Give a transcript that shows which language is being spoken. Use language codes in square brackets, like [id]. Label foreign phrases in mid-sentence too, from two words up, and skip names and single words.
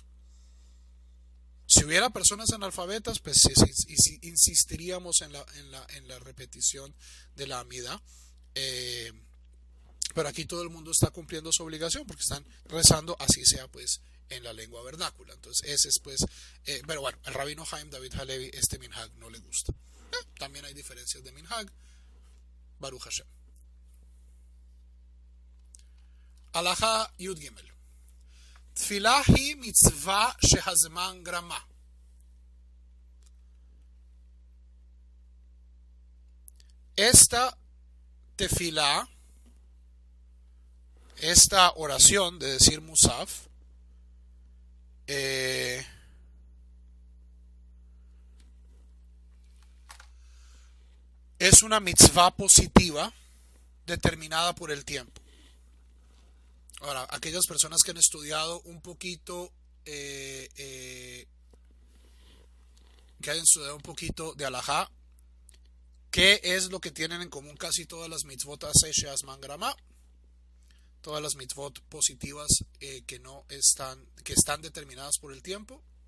[es] Si hubiera personas analfabetas, pues insistiríamos en la repetición de la amida. Pero aquí todo el mundo está cumpliendo su obligación porque están rezando, así sea pues en la lengua vernácula. Entonces ese es pues, pero bueno, el rabino Haim David Halevi este minhag no le gusta. También hay diferencias de minhag. [he] ברוך השם. הלכה י"ג. תפילה היא מצווה שהזמן גרמה. [es] Esta tefilá, esta oración de decir Musaf, es una mitzvah positiva determinada por el tiempo. Ahora, aquellas personas que han estudiado un poquito, que hayan estudiado un poquito de alajá, ¿qué es lo que tienen en común casi todas las [he] מצוות עשה שהזמן גרמא? [es] Todas las mitzvot positivas que están determinadas por el tiempo.